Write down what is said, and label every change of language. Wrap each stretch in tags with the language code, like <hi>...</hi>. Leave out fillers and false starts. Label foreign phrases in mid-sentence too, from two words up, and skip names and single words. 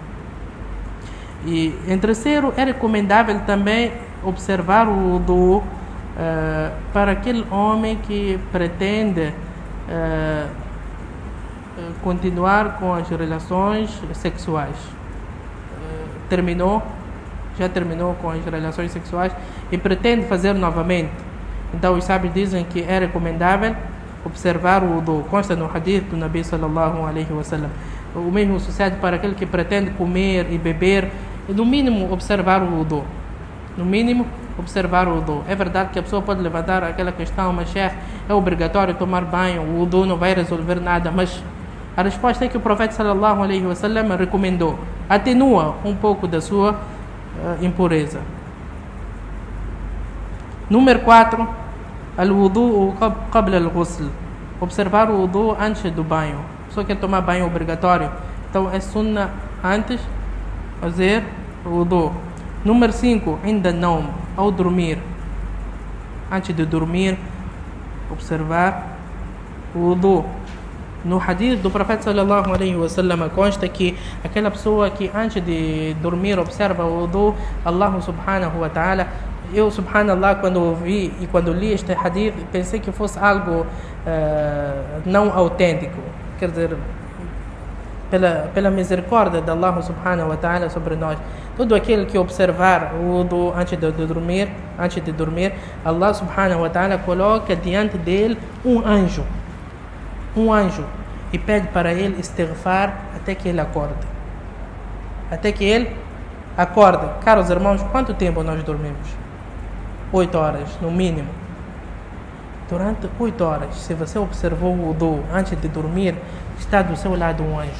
<pt>E em terceiro, é recomendável também observar o wudu para aquele homem que pretende continuar com as relações sexuais. Já terminou com as relações sexuais e pretende fazer novamente. Então os sábios dizem que é recomendável observar o wudu. Consta no hadith do Nabi</pt> <ar>صلى الله عليه وسلم.</ar> <pt>O mesmo sucede para aquele que pretende comer e beber, no mínimo observar o wudu. No mínimo observar o wudu. É verdade que a pessoa pode levantar aquela questão, mas é obrigatório tomar banho, o wudu não vai resolver nada, mas a resposta é que o profeta</pt> <ar>صلى الله عليه وسلم</ar> <pt>recomendou. Atenua um pouco da sua impureza. Número 4,</pt> <ar>الوضوء قبل الغسل.</ar> <pt>Observar o wudu antes do banho. Só quer tomar banho obrigatório, então é sunnah antes fazer o wudu. Número 5, ainda não, ao dormir. Antes de dormir, observar o wudu. No hadith do profeta</pt> <ar>صلى الله عليه وسلم</ar> <pt>consta que aquela pessoa que antes de dormir observa o wudu, Allah</pt> <ar>سبحانه وتعالى.</ar> <pt>Eu, subhanallah, quando ouvi e quando li este hadith, pensei que fosse algo não autêntico. Quer dizer, pela misericórdia de Allah</pt> <ar>سبحانه وتعالى</ar> <pt>sobre nós, todo aquele que observar o wudu antes de dormir, Allah</pt> <ar>سبحانه وتعالى</ar> <pt>coloca diante dele um anjo, e pede para ele istighfar até que ele acorde. Caros irmãos, quanto tempo nós dormimos? 8 horas, no mínimo. Durante 8 horas, se você observou o wudu antes de dormir, está do seu lado um anjo.</pt>